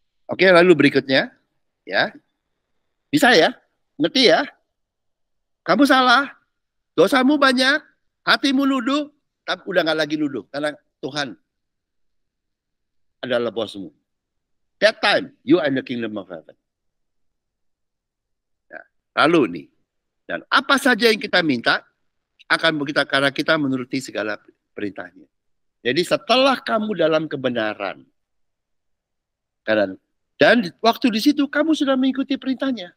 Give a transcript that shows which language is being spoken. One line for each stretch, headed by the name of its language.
Indonesian: Oke, lalu berikutnya, ya. Bisa ya? Ngerti ya? Kamu salah, dosamu banyak, hatimu nuduh, tapi udah nggak lagi nuduh karena Tuhan adalah bosmu.
English: That time you are in the kingdom of heaven.
Indonesian: Ya. Lalu nih, dan apa saja yang kita minta akan kita karena kita menuruti segala perintahnya. Jadi setelah kamu dalam kebenaran, dan waktu di situ kamu sudah mengikuti perintahnya.